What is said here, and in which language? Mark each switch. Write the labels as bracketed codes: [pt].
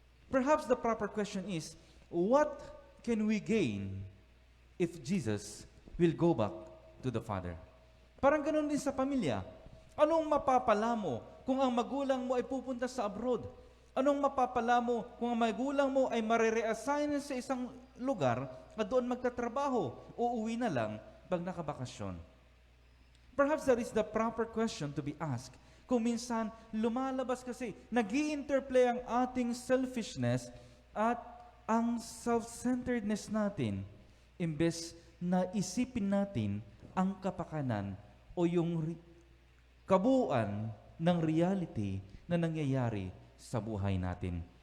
[en] Perhaps the proper question is, what can we gain if Jesus will go back to the Father? [tl] Parang ganun din sa pamilya. Anong mapapala mo kung ang magulang mo ay pupunta sa abroad? Anong mapapala mo kung ang magulang mo ay marereassign sa isang lugar at doon magtatrabaho o uwi na lang pag nakabakasyon? [en] Perhaps that is the proper question to be asked. [tl] Kung minsan, lumalabas kasi, nag-i-interplay ang ating selfishness at ang self-centeredness natin, imbes na isipin natin ang kapakanan o yung kabuuan ng reality na nangyayari sa buhay natin.